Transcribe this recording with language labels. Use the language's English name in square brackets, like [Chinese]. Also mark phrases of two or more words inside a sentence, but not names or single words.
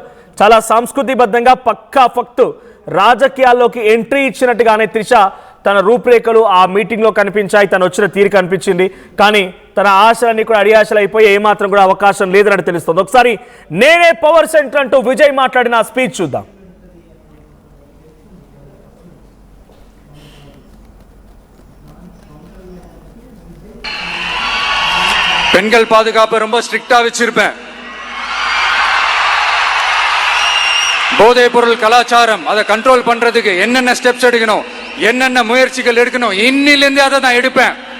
[Telugu] చాలా సాంస్కృతిబద్ధంగా పక్కా ఫక్తు రాజకీయాల్లోకి ఎంట్రీ ఇచ్చినట్టుగానే త్రిష తన రూపురేఖలు ఆ మీటింగ్లో కనిపించాయి. తను వచ్చిన తీరు కనిపించింది. కానీ తన ఆశలన్నీ కూడా అడియాశలు అయిపోయి ఏమాత్రం కూడా అవకాశం లేదని తెలుస్తుంది. ఒకసారి నేనే [English] power center [Telugu] అంటూ విజయ్ మాట్లాడిన స్పీచ్ చూద్దాం. [Tamil] பெண்கள் பாதுகாப்பு ரொம்ப ஸ்ட்ரிக்டா வச்சிருப்பேன். போதைப் பொருள் கலாச்சாரம் அதை கண்ட்ரோல் பண்றதுக்கு என்னென்ன ஸ்டெப்ஸ் எடுக்கணும், என்னென்ன முயற்சிகள் எடுக்கணும், இன்னிலிருந்தே அதை நான் எடுப்பேன்.